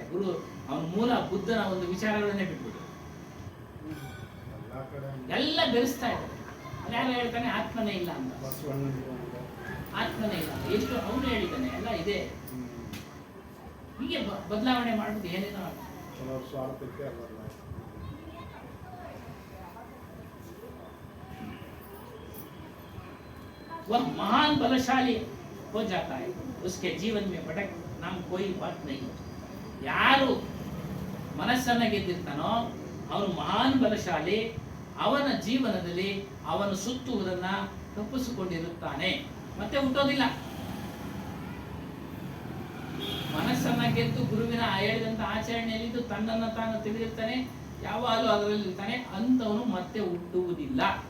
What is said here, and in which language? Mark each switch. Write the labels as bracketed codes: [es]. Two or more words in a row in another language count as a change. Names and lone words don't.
[kn] ಗುರು ಅವನ ಮೂಲ ಬುದ್ಧನ ಒಂದು ವಿಚಾರಗಳನ್ನೇ ಬಿಟ್ಬಿಟ್ಟು ಎಲ್ಲ ಬೆರೆಸ್ತಾ ಇದ್ದಾರೆ. ಯಾರು ಹೇಳ್ತಾನೆ ಆತ್ಮನೇ ಇಲ್ಲ ಅಂತ, ಆತ್ಮನೇ ಇಲ್ಲ ಎಷ್ಟು ಅವನು ಹೇಳಿದ್ದಾನೆ, ಎಲ್ಲ ಇದೆ. ಹೀಗೆ ಬದಲಾವಣೆ ಮಾಡ್ಬಿಟ್ಟು ಏನೇನೋ [hi] वह महान बलशाली हो जाता है, उसके जीवन में भटक नाम कोई बात नहीं. [kn] ಯಾರು ಮನಸ್ಸನ್ನ ಗೆದ್ದಿರ್ತಾನೋ ಅವನು ಮಹಾನ್ ಬಲಶಾಲಿ. ಅವನ ಜೀವನದಲ್ಲಿ ಅವನು ಸುತ್ತುವುದನ್ನ ತಪ್ಪಿಸಿಕೊಂಡಿರುತ್ತಾನೆ, ಮತ್ತೆ ಹುಟ್ಟೋದಿಲ್ಲ. ಮನಸ್ಸನ್ನ ಗೆದ್ದು ಗುರುವಿನ ಹೇಳಿದಂತ ಆಚರಣೆಯಲ್ಲಿದ್ದು ತನ್ನನ್ನ ತಾನು ತಿಳಿದಿರ್ತಾನೆ, ಯಾವಾಗಲೂ ಅದರಲ್ಲಿ ಇರ್ತಾನೆ, ಅಂತವನು ಮತ್ತೆ ಹುಟ್ಟುವುದಿಲ್ಲ.